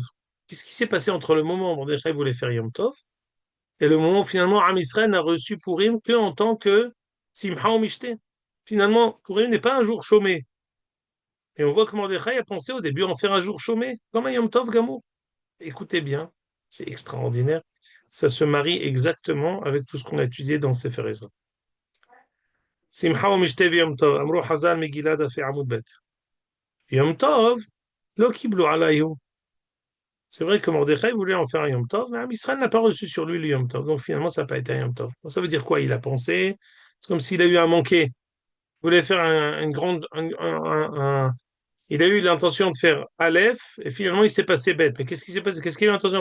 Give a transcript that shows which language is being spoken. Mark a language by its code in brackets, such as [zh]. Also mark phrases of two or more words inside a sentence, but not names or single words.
[fr] Qu'est-ce qui s'est passé entre le moment où Mordechai voulait faire [he] יום טוב [fr] et le moment où finalement [he] עם ישראל [fr] n'a reçu Purim que en tant que Simcha ou Mishte? Finalement, Purim n'est pas un jour chômé. Et on voit que Mordechai a pensé au début en faire un jour chômé, comme un [he] יום טוב גמור. [fr] Écoutez bien, c'est extraordinaire. Ça se marie exactement avec tout ce qu'on a étudié dans Sefer Ezra. [he] Simcha ומשתה ויום טוב, אמרו חז"ל מגילה דף עמוד ב'. יום טוב, לא קיבלו עליו. [fr] C'est vrai que Mordechai voulait en faire un [he] יום טוב, [fr] mais Israël n'a pas reçu sur lui le [he] יום טוב. [fr] Donc finalement, ça n'a pas été un [he] יום טוב. [fr] Ça veut dire quoi? Il a pensé, c'est comme s'il a eu un manqué. Il voulait faire une grande, il a eu l'intention de faire Aleph, et finalement il s'est passé bête. Mais qu'est-ce qui s'est passé? Qu'est-ce qu'il a eu l'intention?